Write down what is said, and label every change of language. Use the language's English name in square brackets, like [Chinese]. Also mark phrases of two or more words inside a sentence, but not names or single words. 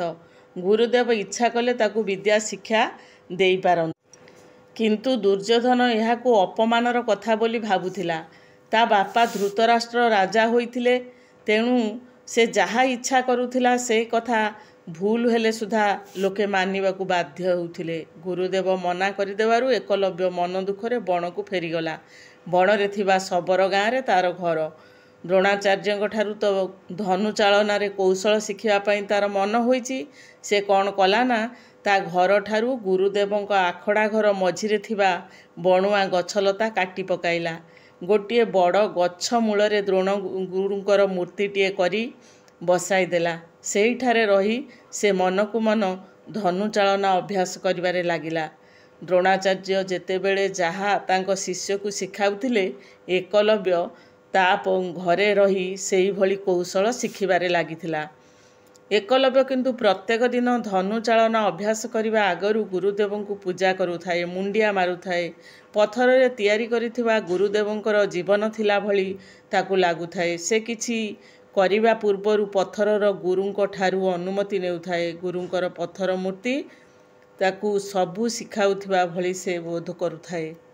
[Odia] ଗୁରୁଦେବ ଇଚ୍ଛା କଲେ ତାକୁ ବିଦ୍ୟା ଶିକ୍ଷା ଦେଇ ପାରନ୍ତେ। କିନ୍ତୁ ଦୁର୍ଯ୍ୟୋଧନ ଏହାକୁ ଅପମାନର କଥା ବୋଲି ଭାବୁଥିଲା। ତା ବାପା ଧୃତରାଷ୍ଟ୍ର ରାଜା ହୋଇଥିଲେ। ତେଣୁ ସେ ଯାହା ଇଚ୍ଛା କରୁଥିଲା ସେ କଥା ଭୁଲ ହେଲେ ସୁଦ୍ଧା ଲୋକେ ମାନିବାକୁ ବାଧ୍ୟ ହେଉଥିଲେ। ଗୁରୁଦେବ ମନା କରିଦେବାରୁ ଏକଲବ୍ୟ ମନ ଦୁଃଖରେ ବଣକୁ ଫେରିଗଲା। ବଣ ରେ ଥିବା ଶବର ଗାଁ ରେ ତାର ଘର। ଦ୍ରୋଣାଚାର୍ଯ୍ୟ ଠାରୁ ତ ଧନୁ ଚାଳନା ରେ କୌଶଳ ଶିଖିବା ପାଇଁ ତାର ମନ ହୋଇଛି। ସେ କଣ କଲା ନା ତା ଘର ଠାରୁ ଗୁରୁଦେବଙ୍କ ଆଖଡ଼ା ଘର ମଝିରେ ଥିବା ବଣୁଆ ଗଛଲତା କାଟି ପକାଇଲା। ଗୋଟେ ବଡ଼ ଗଛ ମୂଳ ଦ୍ରୋଣ ଗୁରୁଙ୍କର ମୂର୍ତ୍ତିଟିଏ କରି ବସାଇ ଦେଲା। ସେହିଠାରେ ରହି ସେ ମନକୁ ମନ ଧନୁ ଚାଳନା ଅଭ୍ୟାସ କରିବାରେ ଲାଗିଲା। ଦ୍ରୋଣାଚାର୍ଯ୍ୟ ଯେତେବେଳେ ଯାହା ତାଙ୍କ ଶିଷ୍ୟଙ୍କୁ ଶିଖାଉଥିଲେ, ଏକଲବ୍ୟ ତା ଘରେ ରହି ସେହି ଭଳି କୌଶଳ ଶିଖିବାରେ ଲାଗିଥିଲା। ଏକଲବ୍ୟ କିନ୍ତୁ ପ୍ରତ୍ୟେକ ଦିନ ଧନୁ ଚାଳନା ଅଭ୍ୟାସ କରିବା ଆଗରୁ ଗୁରୁଦେବଙ୍କୁ ପୂଜା କରୁଥାଏ, ମୁଣ୍ଡିଆ ମାରୁଥାଏ। ପଥର ରେ ତିଆରି କରିଥିବା ଗୁରୁଦେବଙ୍କର ଜୀବନ ଥିଲା ଭଳି ତାକୁ ଲାଗୁଥାଏ। ସେ କିଛି କରିବା ପୂର୍ବରୁ ପଥରର ଗୁରୁଙ୍କ ଠାରୁ ଅନୁମତି ନେଉଥାଏ। ଗୁରୁଙ୍କର ପଥର ମୂର୍ତ୍ତି ତାକୁ ସବୁ ଶିଖାଉଥିବା ଭଳି ସେ ବୋଧ କରୁଥାଏ।